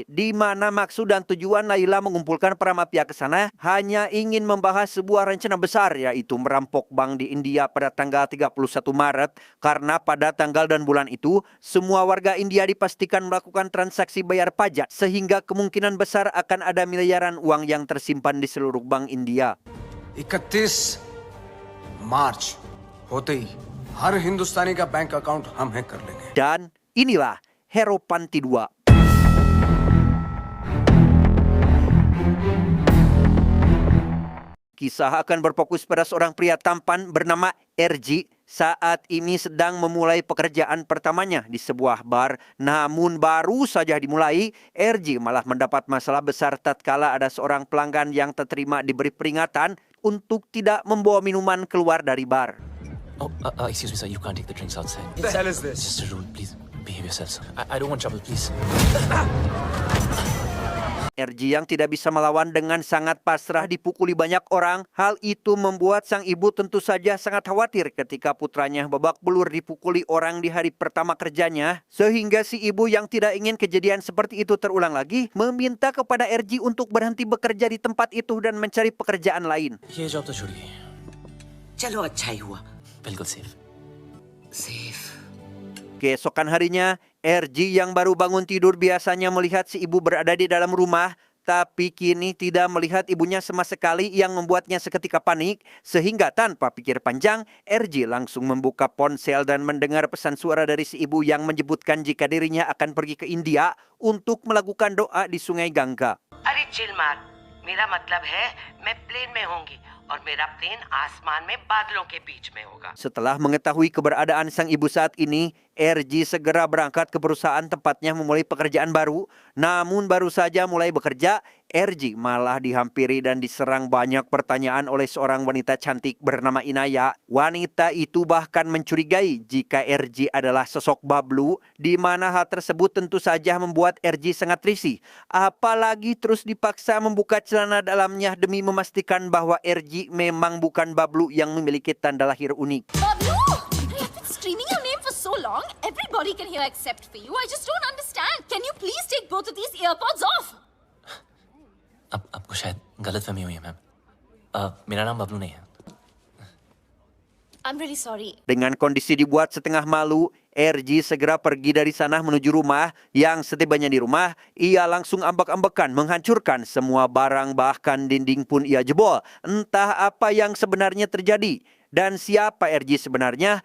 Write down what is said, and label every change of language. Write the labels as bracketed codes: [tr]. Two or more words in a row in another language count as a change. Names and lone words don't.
[id] Di mana maksud dan tujuan Laila mengumpulkan para mafia ke sana hanya ingin membahas sebuah rencana besar, yaitu merampok bank di India pada tanggal 31 Maret. Karena pada tanggal dan bulan itu, semua warga India dipastikan melakukan transaksi bayar pajak, sehingga kemungkinan besar akan ada miliaran uang yang tersimpan di seluruh bank India. [hi] 31 मार्च होते ही हर हिंदुस्तानी का [en] bank account [hi] हम हैक कर लेंगे. [id] Dan inilah Hero Panti 2. Kisah akan berfokus pada seorang pria tampan bernama RG. Saat ini sedang memulai pekerjaan pertamanya di sebuah bar. Namun baru saja dimulai, RG malah mendapat masalah besar tatkala ada seorang pelanggan yang tak terima diberi peringatan untuk tidak membawa minuman keluar dari bar. [en] Oh, excuse me, sir. You can't take the drinks outside. What the hell is this? It's just a rule. Please behave yourself, sir. I don't want trouble, please. [id] RG yang tidak bisa melawan dengan sangat pasrah dipukuli banyak orang. Hal itu membuat sang ibu tentu saja sangat khawatir ketika putranya babak belur dipukuli orang di hari pertama kerjanya. Sehingga si ibu yang tidak ingin kejadian seperti itu terulang lagi, meminta kepada RG untuk berhenti bekerja di tempat itu dan mencari pekerjaan lain. [hi] ये job तो छोड़िए. चलो अच्छा ही हुआ. बिल्कुल safe. सेफ. [id] Keesokan harinya, RG yang baru bangun tidur biasanya melihat si ibu berada di dalam rumah, tapi kini tidak melihat ibunya sama sekali yang membuatnya seketika panik, sehingga tanpa pikir panjang, RG langsung membuka ponsel dan mendengar pesan suara dari si ibu yang menyebutkan jika dirinya akan pergi ke India untuk melakukan doa di Sungai Gangga. [hi] अरे चिल मार. मेरा मतलब है मैं प्लेन में होंगी और मेरा प्लेन आसमान में बादलों के बीच में होगा. [id] Setelah mengetahui keberadaan sang ibu saat ini, RG segera berangkat ke perusahaan tempatnya memulai pekerjaan baru. Namun baru saja mulai bekerja, RG malah dihampiri dan diserang banyak pertanyaan oleh seorang wanita cantik bernama Inaya. Wanita itu bahkan mencurigai jika RG adalah sosok Bablu, di mana hal tersebut tentu saja membuat RG sangat risih. Apalagi terus dipaksa membuka celana dalamnya demi memastikan bahwa RG memang bukan Bablu yang memiliki tanda lahir unik. Bablu! [en] I've been screaming your name for so long. Everybody can hear except for you. I just don't understand. Can you please take both of these earpods off? [hi] अब आपको शायद गलतफहमी हुई है मैम. मेरा नाम बबलू नहीं है. [en] I'm really sorry. [id] Dengan kondisi dibuat setengah malu, RG segera pergi dari sana menuju rumah. Yang setibanya di rumah, ia langsung ambek-ambekan menghancurkan semua barang, bahkan dinding pun ia jebol. Entah apa yang sebenarnya terjadi dan siapa RG sebenarnya.